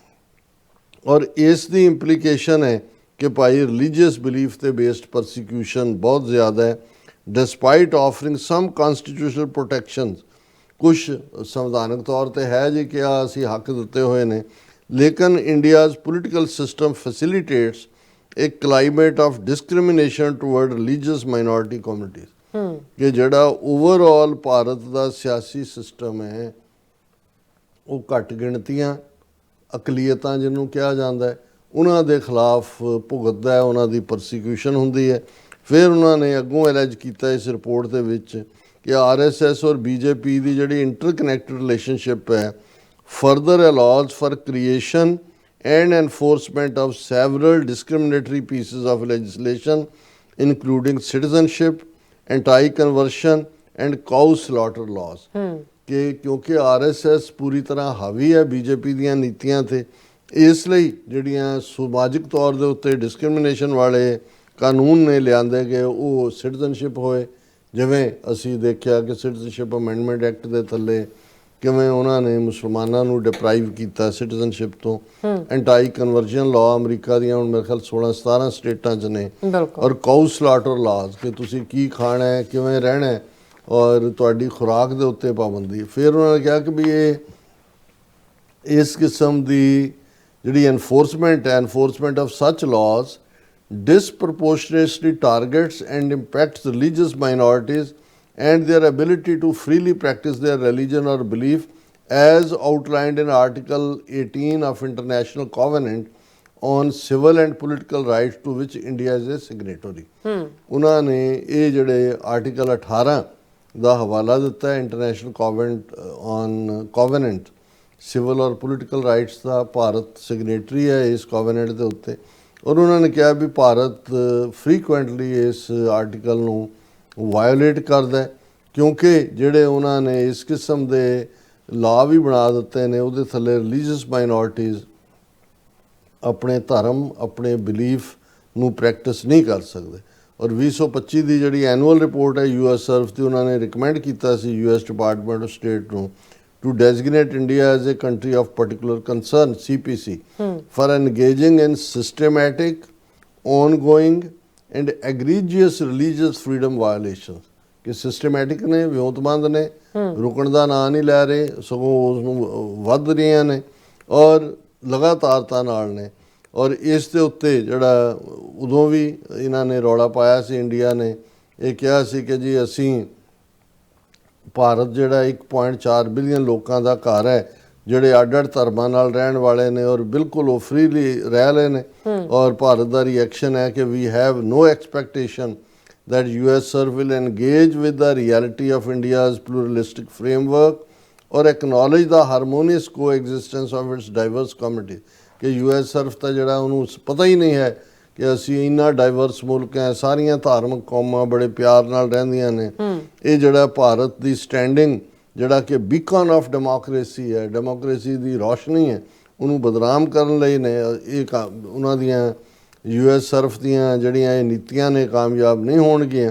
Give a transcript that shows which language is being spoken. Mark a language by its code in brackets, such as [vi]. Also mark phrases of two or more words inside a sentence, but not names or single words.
[pa] ਔਰ ਇਸ ਦੀ ਇੰਪਲੀਕੇਸ਼ਨ ਹੈ ਕਿ ਭਾਈ [en] religious belief [pa] ਤੇ [en] based persecution [pa] ਬਹੁਤ ਜ਼ਿਆਦਾ ਹੈ। [en] Despite offering some constitutional protections, [pa] ਕੁਛ ਸੰਵਿਧਾਨਕ ਤੌਰ ਤੇ ਹੈ ਜੀ ਕਿ ਆ ਅਸੀਂ ਹੱਕ ਦਿੱਤੇ ਹੋਏ ਨੇ, ਲੇਕਿਨ [en] India's political system facilitates a climate of discrimination toward religious minority communities। [pa] ਕਿ ਜਿਹੜਾ ਓਵਰਆਲ ਭਾਰਤ ਦਾ ਸਿਆਸੀ ਸਿਸਟਮ ਹੈ ਉਹ ਘੱਟ ਗਿਣਤੀਆਂ ਅਕਲੀਅਤਾਂ ਜਿਹਨੂੰ ਕਿਹਾ ਜਾਂਦਾ ਹੈ ਉਹਨਾਂ ਦੇ ਖਿਲਾਫ ਭੁਗਤਦਾ ਹੈ, ਉਹਨਾਂ ਦੀ ਪਰਸੀਕਿਊਸ਼ਨ ਹੁੰਦੀ ਹੈ। ਫਿਰ ਉਹਨਾਂ ਨੇ ਅੱਗੋਂ ਐਲੈਜ ਕੀਤਾ ਇਸ ਰਿਪੋਰਟ ਦੇ ਵਿੱਚ ਕਿ RSS ਔਰ BJP ਦੀ ਜਿਹੜੀ [en] interconnected relationship [pa] ਹੈ [en] further allows for creation and enforcement of several discriminatory pieces of legislation including citizenship, anti-conversion and cow slaughter laws। [pa] ਕਿ ਕਿਉਂਕਿ RSS ਪੂਰੀ ਤਰ੍ਹਾਂ ਹਾਵੀ ਹੈ BJP ਦੀਆਂ ਨੀਤੀਆਂ ਤੇ, ਇਸ ਲਈ ਜਿਹੜੀਆਂ ਸਮਾਜਿਕ ਤੌਰ ਦੇ ਉੱਤੇ ਡਿਸਕ੍ਰਿਮੀਨੇਸ਼ਨ ਵਾਲੇ ਕਾਨੂੰਨ ਨੇ ਲਿਆਂਦੇ ਗਏ ਉਹ ਸਿਟੀਜ਼ਨਸ਼ਿਪ ਹੋਏ। ਜਿਵੇਂ ਅਸੀਂ ਦੇਖਿਆ ਕਿ ਸਿਟੀਜ਼ਨਸ਼ਿਪ ਅਮੈਂਡਮੈਂਟ ਐਕਟ ਦੇ ਥੱਲੇ ਕਿਵੇਂ ਉਹਨਾਂ ਨੇ ਮੁਸਲਮਾਨਾਂ ਨੂੰ ਡਿਪਰਾਈਵ ਕੀਤਾ ਸਿਟੀਜ਼ਨਸ਼ਿਪ ਤੋਂ। [en] anti conversion law [pa] ਅਮਰੀਕਾ ਦੀਆਂ ਹੁਣ ਮੇਰੇ ਖਿਆਲ 16-17 ਸਟੇਟਾਂ 'ਚ ਨੇ। ਔਰ [en] cow slaughter laws [pa] ਕਿ ਤੁਸੀਂ ਕੀ ਖਾਣਾ ਹੈ, ਕਿਵੇਂ ਰਹਿਣਾ ਹੈ, ਔਰ ਤੁਹਾਡੀ ਖੁਰਾਕ ਦੇ ਉੱਤੇ ਪਾਬੰਦੀ। ਫਿਰ ਉਹਨਾਂ ਨੇ ਕਿਹਾ ਕਿ ਵੀ ਇਹ ਇਸ ਕਿਸਮ ਦੀ ਜਿਹੜੀ [en] enforcement of such laws disproportionately targets and impacts religious minorities and their ability to freely practice their religion or belief as outlined in Article 18 of International Covenant on Civil and Political Rights to which India is a signatory। [pa] ਉਹਨਾਂ ਨੇ ਇਹ ਜਿਹੜੇ ਆਰਟੀਕਲ 18 ਦਾ ਹਵਾਲਾ ਦਿੱਤਾ ਹੈ ਇੰਟਰਨੈਸ਼ਨਲ ਕੋਵੈਨੈਂਟ ਸਿਵਲ ਔਰ ਪੋਲੀਟੀਕਲ ਰਾਈਟਸ ਦਾ। ਭਾਰਤ ਸਿਗਨੇਟਰੀ ਹੈ ਇਸ ਕੋਵੈਨੈਂਟ ਦੇ ਉੱਤੇ। ਔਰ ਉਹਨਾਂ ਨੇ ਕਿਹਾ ਵੀ ਭਾਰਤ ਫਰੀਕੁਐਂਟਲੀ ਇਸ ਆਰਟੀਕਲ ਨੂੰ ਵਾਇਓਲੇਟ ਕਰਦਾ ਕਿਉਂਕਿ ਜਿਹੜੇ ਉਹਨਾਂ ਨੇ ਇਸ ਕਿਸਮ ਦੇ ਲਾਅ ਵੀ ਬਣਾ ਦਿੱਤੇ ਨੇ ਉਹਦੇ ਥੱਲੇ [en] religious minorities [pa] ਆਪਣੇ ਧਰਮ ਆਪਣੇ ਬਿਲੀਫ ਨੂੰ ਪ੍ਰੈਕਟਿਸ ਨਹੀਂ ਕਰ ਸਕਦੇ। ਔਰ 2025 ਦੀ ਜਿਹੜੀ ਐਨੂਅਲ ਰਿਪੋਰਟ ਹੈ US ਸਰਵ ਦੀ ਉਹਨਾਂ ਨੇ ਰਿਕਮੈਂਡ ਕੀਤਾ ਸੀ US ਡਿਪਾਰਟਮੈਂਟ ਆਫ ਸਟੇਟ ਨੂੰ [en] to designate India as a country of particular concern CPC for engaging in systematic, ongoing and egregious religious freedom violations। [pa] ਕਿ ਸਿਸਟਮੈਟਿਕ ਨੇ, ਵਿਉਂਤਬੰਦ ਨੇ, ਰੁਕਣ ਦਾ ਨਾਂ ਨਹੀਂ ਲੈ ਰਹੇ ਸਗੋਂ ਉਸ ਨੂੰ ਵੱਧ ਰਹੀਆਂ ਨੇ ਔਰ ਲਗਾਤਾਰਤਾ ਨਾਲ ਨੇ। ਔਰ ਇਸ ਦੇ ਉੱਤੇ ਜਿਹੜਾ ਉਦੋਂ ਵੀ ਇਹਨਾਂ ਨੇ ਰੌਲਾ ਪਾਇਆ ਸੀ, ਇੰਡੀਆ ਨੇ ਇਹ ਕਿਹਾ ਸੀ ਕਿ ਜੀ ਅਸੀਂ ਭਾਰਤ ਜਿਹੜਾ 1.4 ਬਿਲੀਅਨ ਲੋਕਾਂ ਦਾ ਘਰ ਹੈ ਜਿਹੜੇ ਅੱਡ-ਅੱਡ ਧਰਮਾਂ ਨਾਲ ਰਹਿਣ ਵਾਲੇ ਨੇ ਔਰ ਬਿਲਕੁਲ ਉਹ ਫ੍ਰੀਲੀ ਰਹਿ ਰਹੇ ਨੇ। ਔਰ ਭਾਰਤ ਦਾ ਰਿਐਕਸ਼ਨ ਹੈ ਕਿ [en] we have no expectation that US SURF will engage with the reality of India's pluralistic framework or acknowledge the harmonious coexistence of its diverse communities। [pa] ਕਿ US SURF ਤਾਂ ਜਿਹੜਾ ਉਹਨੂੰ ਪਤਾ ਹੀ ਨਹੀਂ ਹੈ ਕਿ ਅਸੀਂ ਇੰਨਾ ਡਾਈਵਰਸ ਮੁਲਕ ਹੈ, ਸਾਰੀਆਂ ਧਾਰਮਿਕ ਕੌਮਾਂ ਬੜੇ ਪਿਆਰ ਨਾਲ ਰਹਿੰਦੀਆਂ ਨੇ। ਇਹ ਜਿਹੜਾ ਭਾਰਤ ਦੀ ਸਟੈਂਡਿੰਗ ਜਿਹੜਾ ਕਿ [en] beacon of democracy [pa] ਹੈ, ਡੈਮੋਕ੍ਰੇਸੀ ਦੀ ਰੋਸ਼ਨੀ ਹੈ, ਉਹਨੂੰ ਬਦਨਾਮ ਕਰਨ ਲਈ ਨੇ ਇਹ ਉਹਨਾਂ ਦੀਆਂ US SURF ਦੀਆਂ ਜਿਹੜੀਆਂ ਇਹ ਨੀਤੀਆਂ ਨੇ ਕਾਮਯਾਬ ਨਹੀਂ ਹੋਣਗੀਆਂ।